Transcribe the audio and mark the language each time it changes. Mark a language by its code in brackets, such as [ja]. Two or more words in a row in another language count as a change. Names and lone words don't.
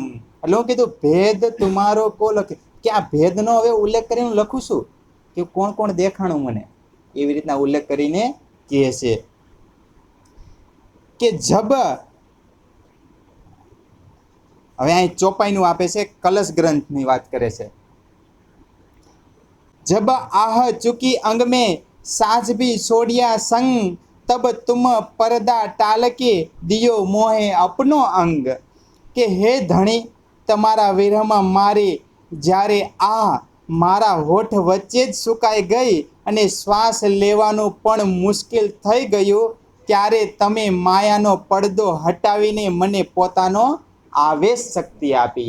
[gu] એટલે હું કીધું [hi] भेद तुमारो को लखे, [gu] કે આ ભેદનો હવે ઉલ્લેખ કરીને લખું છું કે કોણ કોણ દેખાણું મને, એવી રીતના ઉલ્લેખ કરીને કહે છે કે જબ, હવે અહીં ચોપાઈનું આપે છે, કલશ ગ્રંથની વાત કરે છે. [hi] जब आह चुकी अंग में साज भी छोड़िया संग, तब तुम पर्दा टाल के दियो मोहे अपनो अंग. [gu] કે હે ધણી, તમારા વિરહમાં મારી જ્યારે આ મારા હોઠ વચ્ચે જ સુકાઈ ગઈ અને શ્વાસ લેવાનું પણ મુશ્કેલ થઈ ગયું, ત્યારે તમે માયાનો પડદો હટાવીને મને પોતાનો આવેશ શક્તિ આપી.